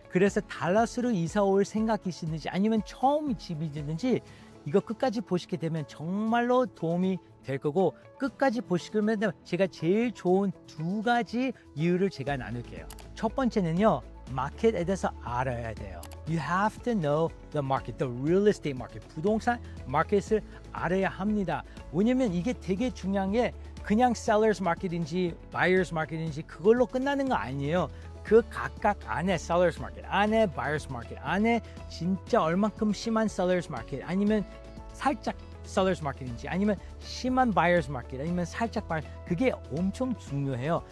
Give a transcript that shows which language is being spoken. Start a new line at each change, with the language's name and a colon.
Korean: 그래서 달라스로 이사 올 생각이시든지 아니면 처음 집이든지 이거 끝까지 보시게 되면 정말로 도움이 될 거고 끝까지 보시면 제가 제일 좋은 두 가지 이유를 제가 나눌게요. 첫 번째는요. 마켓에 대해서 알아야 돼요.
English: You have to know the market, the real estate market.
Korean: 부동산 마켓을 알아야 합니다. 왜냐면 이게 되게 중요한 게 그냥 sellers market인지 buyers market인지 그걸로 끝나는 거 아니에요. 그 각각 안에 sellers market, 안에 buyers market, 안에 진짜 얼만큼 심한 sellers market 아니면 살짝 sellers market인지 아니면 심한 buyers market 아니면 살짝 buyers 그게 엄청 중요해요.